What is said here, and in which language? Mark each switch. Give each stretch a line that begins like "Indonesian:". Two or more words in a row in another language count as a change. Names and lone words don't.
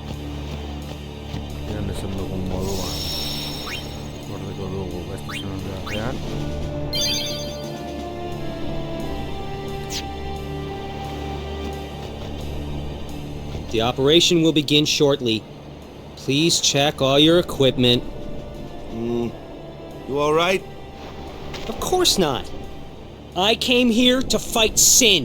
Basque: Gian esan dugun moduan gordeko dugu beste zenondean.
English: The operation will begin shortly. Please check all your equipment. You alright? Of course not. I came here to fight sin.